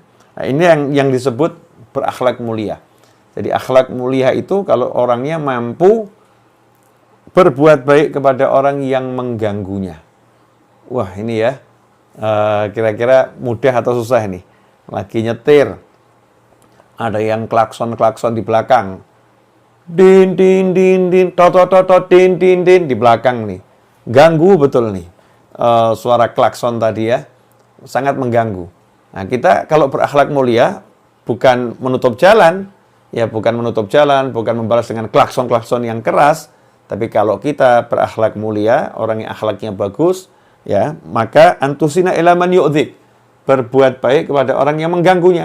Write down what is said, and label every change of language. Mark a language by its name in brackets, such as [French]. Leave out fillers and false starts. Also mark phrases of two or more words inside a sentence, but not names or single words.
[Indonesian] Nah, ini yang disebut berakhlak mulia. Jadi akhlak mulia itu kalau orangnya mampu berbuat baik kepada orang yang mengganggunya. Wah, ini ya, kira-kira mudah atau susah ini? Lagi nyetir, ada yang klakson-klakson di belakang. Din, din, din, din, tot, din, din, din, di belakang nih. Ganggu betul nih. Suara klakson tadi ya, sangat mengganggu. Nah, kita kalau berakhlak mulia, bukan menutup jalan, ya, bukan menutup jalan, bukan membalas dengan klakson-klakson yang keras, tapi kalau kita berakhlak mulia, orang yang akhlaknya bagus, ya, maka [Arabic] أن تحسن إلى من يؤذيك, [Indonesian] berbuat baik kepada orang yang mengganggunya.